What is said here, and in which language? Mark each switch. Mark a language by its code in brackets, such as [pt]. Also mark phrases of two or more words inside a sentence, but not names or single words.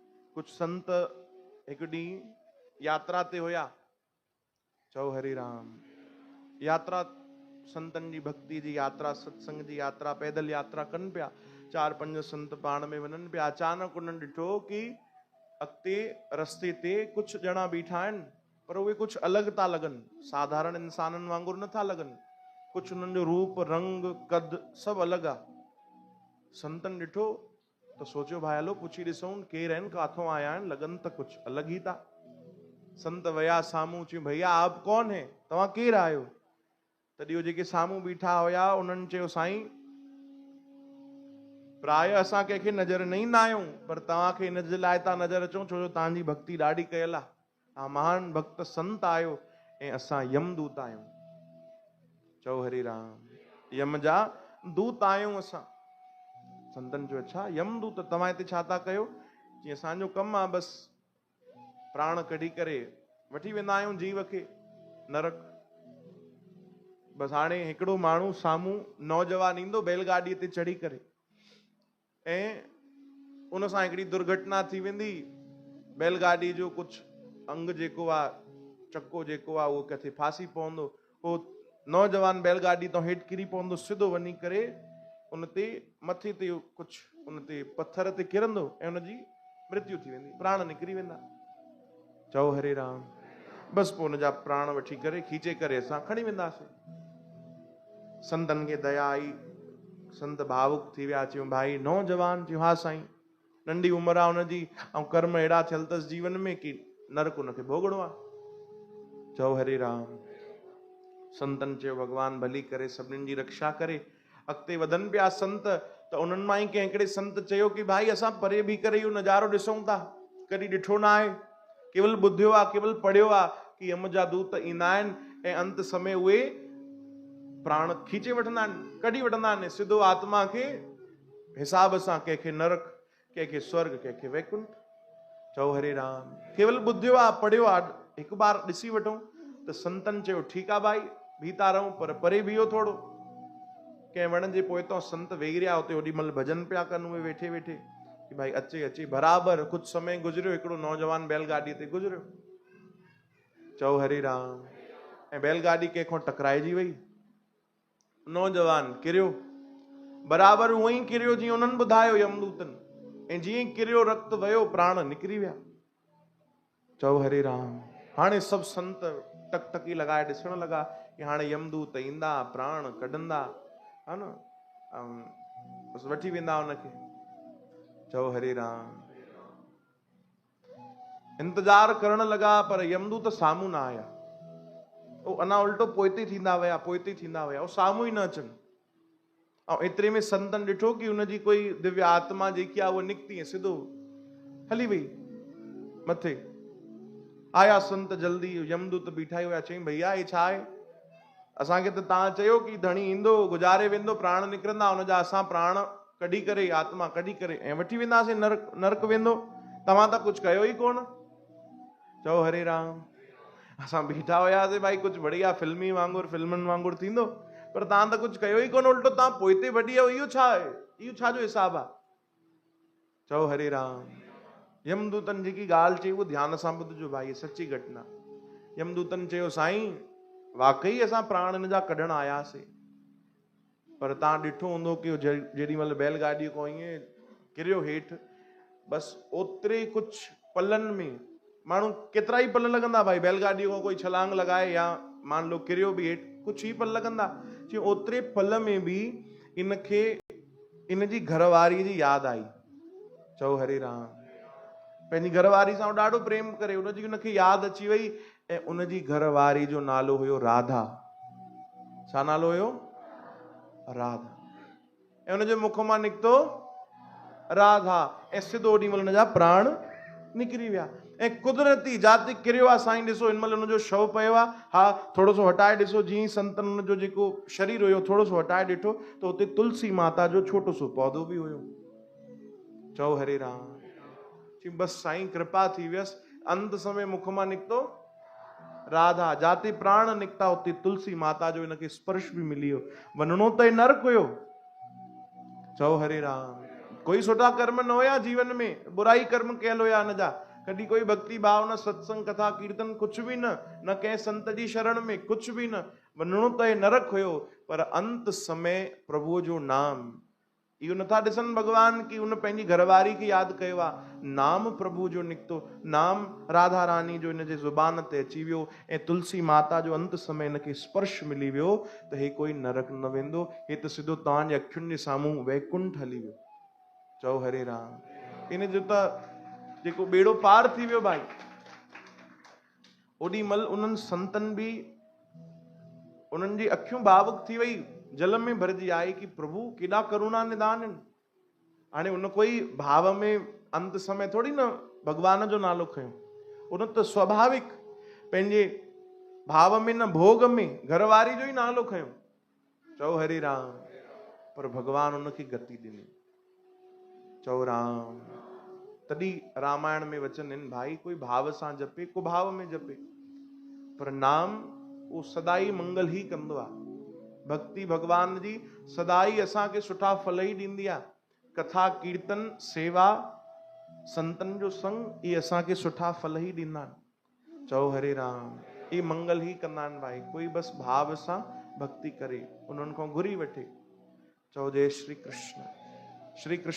[sd] कुछ संत एक ॾींहुं यात्रा ते हुया। चओ हरि राम। यात्रा संतन जी भक्ति जी यात्रा, सत्संग जी यात्रा, पैदल यात्रा कनि पिया। 4-5 संत पाण में वञनि पिया। अचानक उन्हनि ॾिठो कि अॻिते रस्ते ते कुछ ॼणा बीठा आहिनि, पर उहे कुछ अलॻि था लॻनि, साधारण इंसाननि वांगुरु नथा लॻनि। कुछ उन्हनि जो रूप, रंग, कद सभु अलॻि आहे। संतन ॾिठो तो सोचियो भाई हलो पुछी ॾिसूं केर आहिनि, काथों आया आहिनि, लॻनि त कुछ अलॻि ई था। संत वया साम्हूं, चयो [hi] भैया आप कौन है, [sd] तव्हां केर आहियो? तॾहिं उहे जेके साम्हूं बीठा हुया उन्हनि चयो साईं प्राय असां कंहिंखे नज़र न ईंदा आहियूं, पर तव्हांखे इन जे लाइ था नज़र अचूं छो जो तव्हांजी भक्ति ॾाढी कयल आहे। तव्हां महान भक्त संत आहियो ऐं असां यमदूत आहियूं। चओ हरि राम। यम जा दूत आहियूं असां। संतन चयो अच्छा यमदूत, तव्हां हिते छा था कयो? जीअं असांजो कमु आहे बसि प्राण कढी करे वठी वेंदा आहियूं जीव खे नरक। बसि हाणे हिकिड़ो माण्हू साम्हूं नौजवान ईंदो बैलगाॾीअ ते चढ़ी करे ऐं उन सां हिकिड़ी दुर्घटना थी वेंदी। बैलगाॾी जो कुछ अंग जेको आहे, चक्को जेको आहे उहो किथे फासी पवंदो। उहो नौजवान बैलगाॾी तो हेठि किरी पवंदो, सिधो वञी करे उन ते मथे ते कुछ उन ते पत्थर ते किरंदो ऐं उनजी मृत्यु थी वेंदी, प्राण निकिरी वेंदा। चओ हरे राम। बसि पोइ उनजा प्राण वठी करे खींचे करे असां खणी वेंदासीं। संतन खे दया आई, संत भावुक थी विया। चयूं भाई नौजवान? चयूं हा साईं, नंढी उमिरि आहे हुनजी ऐं कर्म अहिड़ा थियल अथसि जीवन में कि नरक उनखे भोगणो आहे। चओ हरे राम। संतन चयो भगवान भली करे, सभिनीनि जी रक्षा करे। अॻिते वधनि पिया संत त उन्हनि मां ई कंहिं हिकिड़े संत चयो कि भाई असां परे बीह करे इहो नज़ारो ॾिसूं था, कॾहिं ॾिठो न आहे, केवल ॿुधियो आहे, केवल पढ़ियो आहे कि यम जा दूत ईंदा आहिनि ऐं अंत समय उहे प्राण खींचे वठंदा आहिनि, कढी वठंदा आहिनि सिधो आत्मा खे हिसाब सां, कंहिंखे नरक, कंहिंखे स्वर्ग, कंहिंखे वैकुंठ। चओ हरे राम। केवल ॿुधियो आहे, पढ़ियो आहे, हिकु बार ॾिसी वठूं। त संतन चयो ठीकु आहे भाई बीता रहूं, पर परे बीहो थोड़ो। कंहिं वण जे पोइतों संत वेही रहिया, हुते ओॾी महिल भजन पिया कनि उहे वेठे वेठे कि भाई अचे अचे। बराबरि कुछ समय गुज़रियो, हिकिड़ो नौजवान बैलगाॾीअ ते गुज़रियो। चओ हरे राम। ऐं बैलगाॾी कंहिंखों टकराइजी वई, नौजवान किरियो, बराबरि उहो ई किरियो जीअं उन्हनि ॿुधायो यमदूतन, ऐं जीअं ई किरियो रक्त वयो, प्राण निकिरी विया। चओ हरे राम। हाणे सभु संत टकटकी लॻाए ॾिसण लॻा कि हाणे यमदूत ईंदा, प्राण कढंदा, हा न, बसि वठी वेंदा हुनखे। चओ हरे राम। इंतजार करण लॻा पर यमदूत साम्हूं न आया। उहो अञा उल्टो पोइते थींदा विया, पोइते थींदा विया, उहो साम्हूं ई न अचनि। ऐं एतिरे में संतन ॾिठो कि हुनजी कोई दिव्य आत्मा जेकी आहे उहा निकिती ऐं सिधो हली वई मथे। आया संत जल्दी, यमदूत बीठा ई हुया। चईं भैया हे छा आहे? असांखे त तव्हां चयो कि धणी ईंदो, गुज़ारे वेंदो, प्राण निकिरंदा, हुनजा असां प्राण कढी करे, आत्मा कढी करे ऐं वठी वेंदासीं, नरक वेंदो। तव्हां त कुछ कयो ई कोन। चओ हरे राम। असां बीठा हुयासीं भाई कुछ बढ़िया फिल्मी वांगुरु, फिल्मनि वांगुरु थींदो, पर तव्हां त कुछ कयो ई कोन, उल्टो तव्हां पोइते वठी वियो। इहो छा आहे? इहो छा जो हिसाब आहे? चओ हरे राम। यमदूतन जेकी ॻाल्हि चई उहो ध्यान सां ॿुधिजो भाई, सची घटना। यमदूतन चयो साईं वाकई असां प्राण हिन जा कढण आयासीं, पर तव्हां ॾिठो हूंदो कि जेॾी महिल बैलगाॾीअ खां ईअं किरियो हेठि, बसि ओतिरे कुछ पलनि में, माण्हू केतिरा ई पल लॻंदा भाई, बैलगाॾीअ खां कोई छलांग लॻाए या [hi] मान लो [sd] किरियो बि हेठि, कुछ ई पल लॻंदा। चयो ओतिरे पल में बि इनखे इनजी घरवारीअ जी यादि आई। चओ हरे राम। पंहिंजी घरवारी सां ॾाढो प्रेम करे, उनजी उनखे यादि अची वई ऐं उनजी घरवारी जो नालो हुयो राधा। छा नालो हुयो? राधा। ऐं उनजे मुख मां निकितो राधा ऐं सिधो ओॾी महिल उनजा प्राण निकिरी विया। ऐं कुदरती जाते किरियो आहे साईं, ॾिसो हिन महिल हुनजो शव पियो आहे, हा थोरो सो हटाए ॾिसो, जीअं संतन हुनजो जेको शरीर हुयो थोरो सो हटाए ॾिठो त हुते तुलसी माता जो छोटो सो पौधो बि हुयो। चओ हरे राम। बसि साईं कृपा थी वियसि, अंत समय मुख मां निकितो राधा, जाते प्राण निकिता उते तुलसी माता जो इनखे स्पर्श बि मिली वियो। वञणो त नरक हुयो। चओ हरे राम। कोई सुठा कर्म न होया जीवन में, बुराई कर्म कयल होया न जा, कॾहिं कोई भक्ति भाव न, सत्संग कथा कीर्तन कुछ भी न कंहिं संत जी शरण में कुछ भी न, वञणो त हे नरक हुयो, पर अंत समय प्रभु जो नाम, इहो नथा ॾिसनि भगवान की उन पंहिंजी घरवारी खे यादि कयो आहे, नाम प्रभु जो निकितो, नाम राधा रानी जो हिन जे ज़ुबान ते अची वियो, ऐं तुलसी माता जो अंत समय हिनखे स्पर्श मिली वियो, त हे कोई नरक न वेंदो, हे त सिधो तव्हांजे अखियुनि जे साम्हूं वैकुंठ हली वियो। चओ हरे राम। इन जो त जेको बेड़ो पार थी वियो भाई, ओॾी महिल उन्हनि संतनि बि, उन्हनि जी अखियूं भावुक थी वई, जल में भरिजी आई कि प्रभु केॾा करुणा निदान आहिनि। हाणे उन कोई भाव में अंत समय थोड़ी न भगवान जो नालो खयो, उन त स्वाभाविक पंहिंजे भाव में न भोग में घरवारी जो ई नालो खयो। चओ हरे राम। पर भगवान उनखे गति ॾिनी। चओ राम। तॾहिं रामायण में वचन आहिनि, भाई कोई भाव सां जपे, को भाव में जपे, पर नाम वो सदाई मंगल ही कंदो आहे। भक्ति भगवान जी सदाई असांखे सुठा फल ई ॾींदी आहे। कथा कीर्तन सेवा संतन जो संग ये असांखे सुठा फल ही ॾींदा आहिनि। चओ हरे राम। ये मंगल ही कंदा आहिनि भाई। कोई बस भाव सां भक्ति करे, उन्हनि खां घुरी वठे। चओ जय श्री कृष्ण। श्री कृष्ण।